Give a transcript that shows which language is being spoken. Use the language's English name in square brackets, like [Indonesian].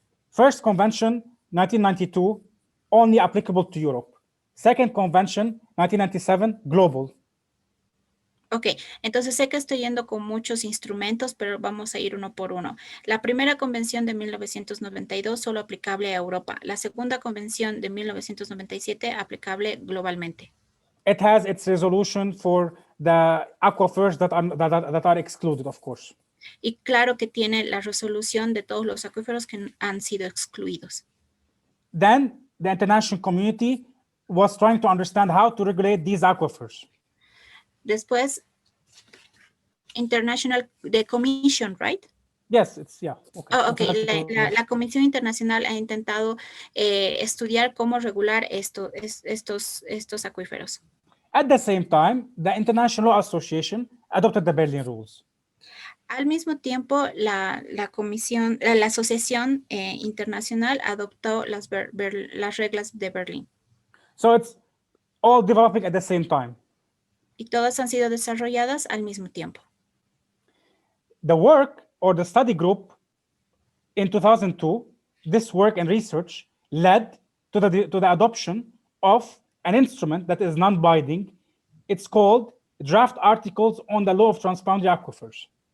[English] First convention, 1992, only applicable to Europe. Second convention, 1997, global. [Spanish] Ok, entonces sé que estoy yendo con muchos instrumentos, pero vamos a ir uno por uno. La primera convención de 1992, solo aplicable a Europa. La segunda convención de 1997, aplicable globalmente. [English] It has its resolution for the aquifers that are excluded, of course. [Spanish] Y claro que tiene la resolución de todos los acuíferos que han sido excluidos. [English] Then the international community was trying to understand how to regulate these aquifers. [Spanish] Después, [English] the commission, right? Yes, it's, yeah. Okay. Oh, okay. [Spanish] La Comisión Internacional ha intentado estudiar cómo regular estos acuíferos. [English] At the same time, the International Law Association adopted the Berlin Rules. [Spanish] Al mismo tiempo, la Asociación Internacional adoptó las reglas de Berlín. [English] So it's all developing at the same time. [Spanish] Y todas han sido desarrolladas al mismo tiempo. [English] The work or the study group in 2002, this work and research led to the adoption of an instrument that is non-binding. It's called Draft Articles on the Law of Transboundary Aquifers.